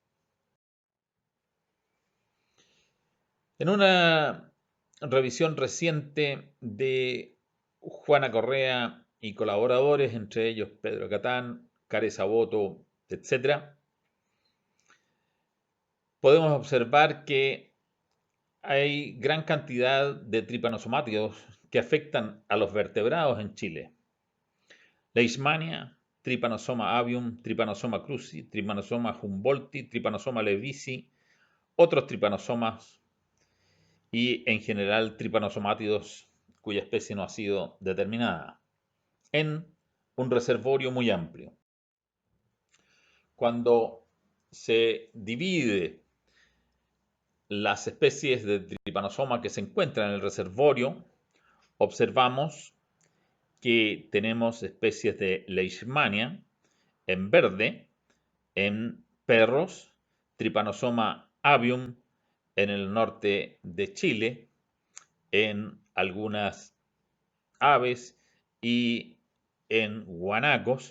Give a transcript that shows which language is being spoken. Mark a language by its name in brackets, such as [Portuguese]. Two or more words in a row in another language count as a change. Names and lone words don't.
[Spanish] En una revisión reciente de Juana Correa y colaboradores, entre ellos Pedro Catán, Care Saboto, etc., podemos observar que hay gran cantidad de tripanosomátidos que afectan a los vertebrados en Chile. Leishmania, Trypanosoma avium, Trypanosoma cruzi, Trypanosoma humboldti, Trypanosoma lewisi, otros tripanosomas y en general tripanosomátidos cuya especie no ha sido determinada, en un reservorio muy amplio. Cuando se divide las especies de tripanosoma que se encuentran en el reservorio, observamos que tenemos especies de Leishmania en verde, en perros, Trypanosoma avium en el norte de Chile, en algunas aves y en guanacos.